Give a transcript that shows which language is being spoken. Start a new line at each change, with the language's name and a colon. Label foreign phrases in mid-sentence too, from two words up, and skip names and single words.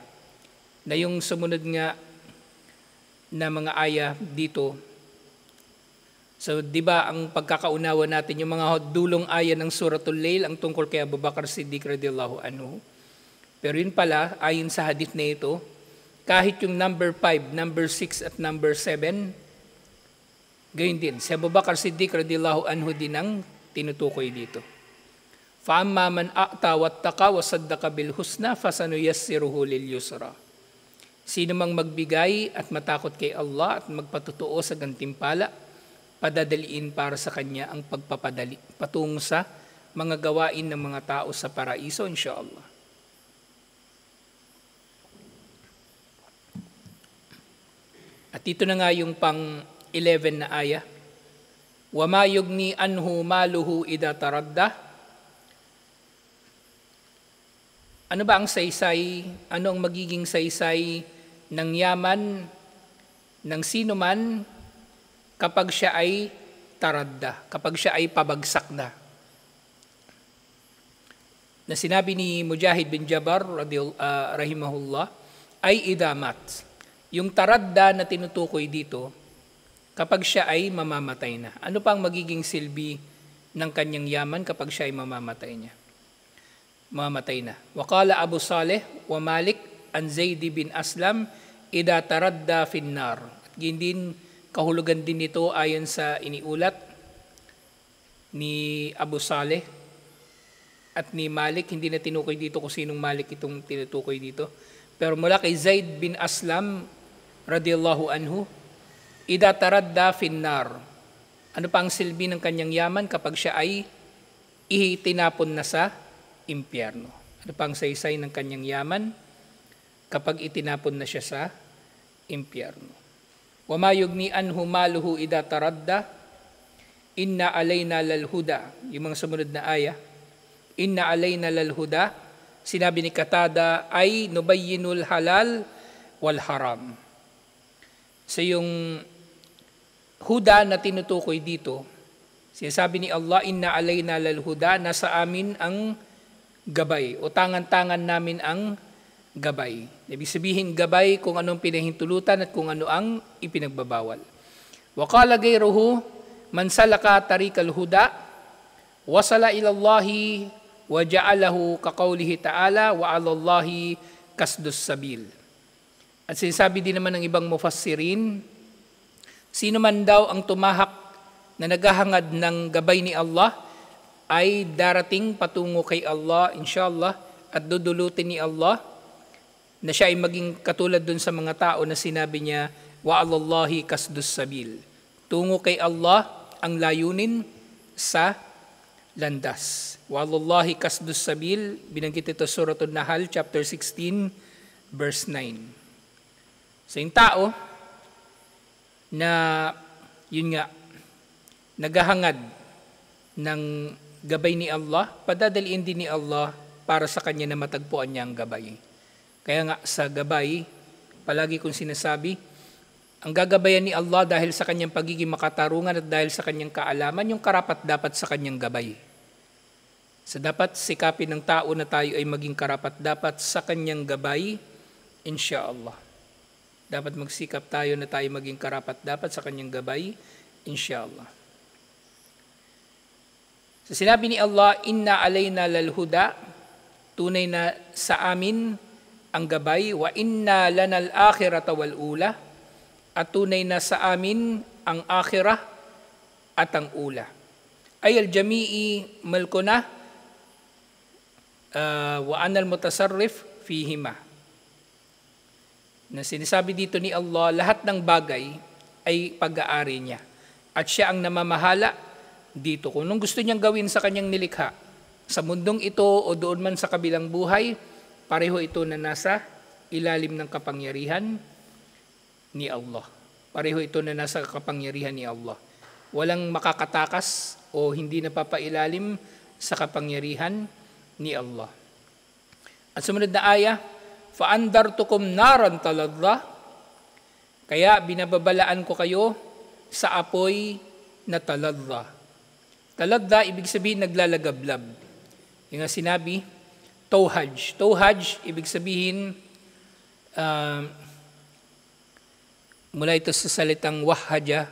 Filipino: Na yung sumunod nga na mga aya dito, so, di ba ang pagkakaunawa natin, yung mga dulong aya ng Suratul Layl, ang tungkol kay Abu Bakar Siddiq
Arabic: رضي الله عنه.
Filipino: Pero yun pala, ayon sa hadith na ito, kahit yung number 5, number 6 at number 7, gayon din. Si Abu Bakar Siddiq
Arabic: رضي الله عنه
Filipino: din ang tinutukoy dito.
Arabic: فَأَمَّا مَنْ أَعْتَى وَاتَّقَى وَصَدَّقَ بِالْحُسْنَى فَسَنُيَسِّرُهُ لِلْيُسْرَى.
Filipino: Sino mang magbigay at matakot kay Allah at magpatutuo sa gantimpala, padadaliin para sa kanya ang pagpapadali patungo sa mga gawain ng mga tao sa paraiso, insyaAllah. At ito na nga yung pang-11 na aya.
Arabic: وَمَا يُغْنِي أَنْهُ مَالُهُ إِذَا تَرَدَّى.
Filipino: Ano ba ang saysay? Ano ang magiging saysay ng yaman ng sino man kapag siya ay taradda, kapag siya ay pabagsak na? Na sinabi ni Mujahid bin Jabar rahimahullah ay
Arabic: إذا مات.
Filipino: Yung taradda na tinutukoy dito, kapag siya ay mamamatay na. Ano pa ang magiging silbi ng kanyang yaman kapag siya ay mamamatay na?
Arabic: وقال أبو صالح ومالك عن زيد بن أسلم إذا تردى في النار.
Filipino: At din kahulugan din ito ayon sa iniulat ni Abu Saleh at ni Malik. Hindi na tinukoy dito kung sinong Malik itong tinutukoy dito. Pero mula kay Zaid bin Aslam
Arabic: رضي الله عنه, إذا تردى في النار.
Filipino: Ano pa ang silbi ng kanyang yaman kapag siya ay itinapon na sa impyerno? Ano pa ang saysay ng kanyang yaman kapag itinapon na siya sa impyerno?
Arabic: وَمَا يُغْنِي أَنْهُ مَالُهُ إِذَا تَرَدَّى إن علينا للهدى,
Filipino: yung mga sumunod na aya,
Arabic: إن علينا للهدى,
Filipino: sinabi ni Qatada ay
Arabic: نبين الحلال والحرام.
Filipino: So yung huda na tinutukoy dito, sinasabi ni Allah,
Arabic: إن علينا للهدى,
Filipino: nasa amin ang gabay o tangan-tangan namin ang gabay. Ibig sabihin gabay kung anong pinahintulutan at kung ano ang ipinagbabawal.
Arabic: وقال غيره من سلك طريق الهدى وصل إلى الله وجعله كقوله تعالى وعلى الله قصد السبيل.
Filipino: At sinasabi din naman ng ibang mufassirin, sino man daw ang tumahak na naghahangad ng gabay ni Allah ay darating patungo kay Allah inshallah at dudulutin ni Allah na siya ay maging katulad dun sa mga tao na sinabi niya
Arabic: وعلى الله قصد السبيل.
Filipino: Tungo kay Allah ang layunin sa landas.
Arabic: وعلى الله قصد السبيل,
Filipino: binanggit ito sa Suratul Nahl
English: chapter 16 verse 9.
Filipino: So yung tao na yun nga naghahangad ng gabay ni Allah, padadaliin din ni Allah para sa kanya na matagpuan niya ang gabay. Kaya nga sa gabay, palagi kong sinasabi, ang gagabayan ni Allah dahil sa kanyang pagiging makatarungan at dahil sa kanyang kaalaman, yung karapat-dapat sa kanyang gabay. So dapat sikapin ng tao na tayo ay maging karapat-dapat sa kanyang gabay, insyaallah. Dapat magsikap tayo na tayo maging karapat-dapat sa kanyang gabay, insyaallah. So sinabi ni Allah,
Arabic: إن علينا للهدى,
Filipino: tunay na sa amin ang gabay,
Arabic: وإن لنا للآخرة والأولى,
Filipino: at tunay na sa amin ang akhirah at ang ula.
Arabic: أي الجميع ملكنا وأنا المتصرف فيهما.
Filipino: Na sinasabi dito ni Allah, lahat ng bagay ay pag-aari niya. At siya ang namamahala dito. Kung anong gusto niyang gawin sa kanyang nilikha, sa mundong ito o doon man sa kabilang buhay, pareho ito na nasa ilalim ng kapangyarihan ni Allah. Pareho ito na nasa kapangyarihan ni Allah. Walang makakatakas o hindi napapailalim sa kapangyarihan ni Allah. At sumunod na aya,
Arabic: فَأَنْدَرْتُكُمْ نَارًا تَلَظَّى,
Filipino: kaya binababalaan ko kayo sa apoy na taladha. Taladha, ibig sabihin naglalagablab. Yung nga sinabi, tawhaj. Tawhaj, ibig sabihin, mula ito sa salitang wahhaja.